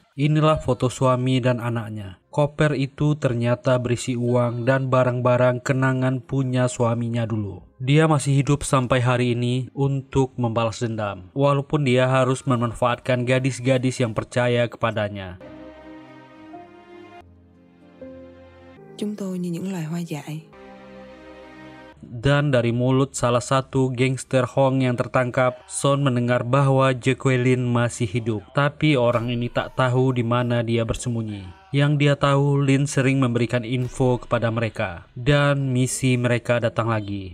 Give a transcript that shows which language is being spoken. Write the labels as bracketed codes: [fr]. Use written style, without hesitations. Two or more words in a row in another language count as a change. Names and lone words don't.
[id] Inilah foto suami dan anaknya. Koper itu ternyata berisi uang dan barang-barang kenangan punya suaminya dulu. Dia masih hidup sampai hari ini untuk membalas dendam, walaupun dia harus memanfaatkan gadis-gadis yang percaya kepadanya. [vi] Chúng tôi như những loài hoa dại. [id] Dan dari mulut salah satu gangster Hong yang tertangkap, Son mendengar bahwa Jacqueline masih hidup. Tapi orang ini tak tahu di mana dia bersembunyi. Yang dia tahu, Lin sering memberikan info kepada mereka. Dan misi mereka datang lagi.